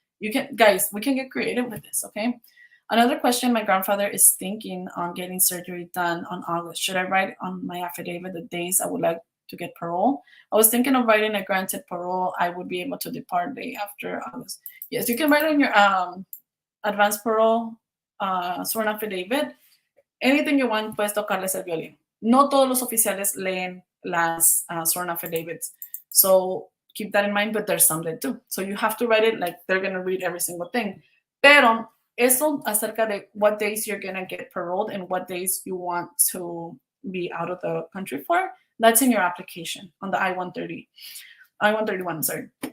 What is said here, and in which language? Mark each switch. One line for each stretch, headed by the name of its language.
English: We can get creative with this, okay? Another question, my grandfather is thinking on getting surgery done on August. Should I write on my affidavit the days I would like to get parole? I was thinking of writing a granted parole. I would be able to depart day after August. Yes, you can write on your advance parole, sworn affidavit. Anything you want,
Spanish: puedes tocarles el violín. No todos los oficiales leen las sworn affidavits.
English: So keep that in mind, but there's some that do. So you have to write it like they're going to read every single thing.
Spanish: Pero eso acerca de
English: what days you're going to get paroled and what days you want to be out of the country for, that's in your application on the I-131, sorry.